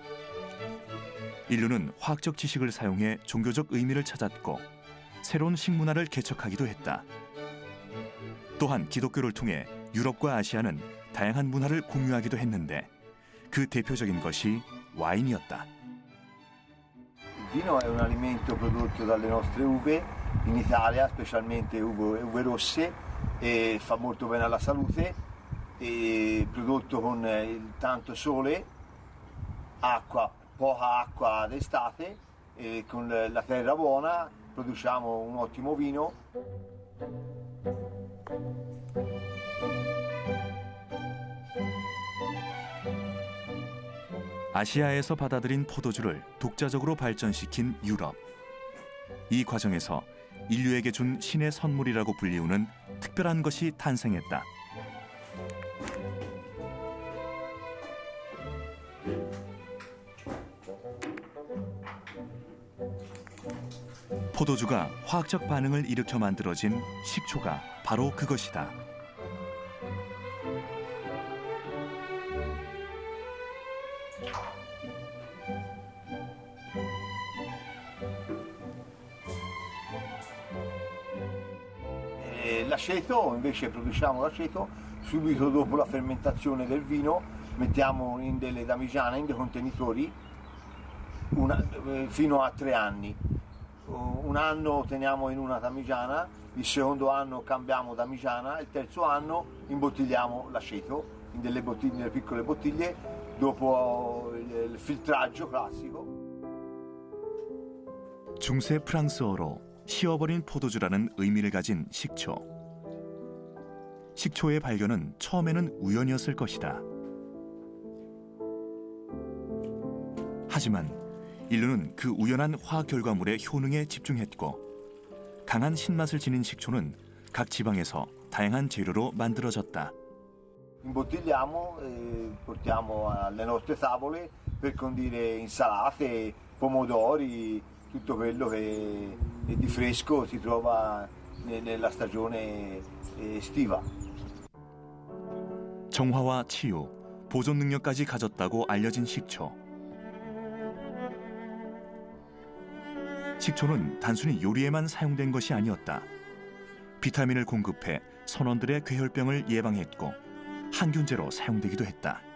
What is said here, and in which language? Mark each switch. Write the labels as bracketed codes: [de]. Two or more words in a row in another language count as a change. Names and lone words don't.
[ko] 인류는 화학적 지식을 사용해 종교적 의미를 찾았고 새로운 식문화를 개척하기도 했다. 또한 기독교를 통해 유럽과 아시아는 다양한 문화를 공유하기도 했는데 그 대표적인 것이 와인이었다. [it] Il vino è un alimento prodotto dalle nostre uve, in Italia specialmente uve rosse, e fa molto bene alla salute, e prodotto con tanto sole, acqua, poca acqua d'estate, e con la terra buona produciamo un ottimo vino. [ko] 아시아에서 받아들인 포도주를 독자적으로 발전시킨 유럽. 이 과정에서 인류에게 준 신의 선물이라고 불리우는 특별한 것이 탄생했다. 포도주가 화학적 반응을 일으켜 만들어진 식초가 바로 그것이다. [it] L'aceto, invece produciamo l'aceto subito dopo la fermentazione del vino, mettiamo in delle damigiane, in dei contenitori, fino a 3 anni. Un anno teniamo in una damigiana, il secondo anno cambiamo damigiana, il terzo anno imbottigliamo l'aceto in delle piccole bottiglie dopo il filtraggio classico. [ko] 중세 프랑스어로 시어버린 포도주라는 의미를 가진 식초. 식초의 발견은 처음에는 우연이었을 것이다. 하지만 인류는 그 우연한 화학 결과물의 효능에 집중했고 강한 신맛을 지닌 식초는 각 지방에서 다양한 재료로 만들어졌다. [it] Imbottigliamo e portiamo alle nostre tavole per condire insalate, pomodori, tutto quello che di fresco si trova nella stagione estiva. [ko] 정화와 치유, 보존 능력까지 가졌다고 알려진 식초. 식초는 단순히 요리에만 사용된 것이 아니었다. 비타민을 공급해 선원들의 괴혈병을 예방했고 항균제로 사용되기도 했다.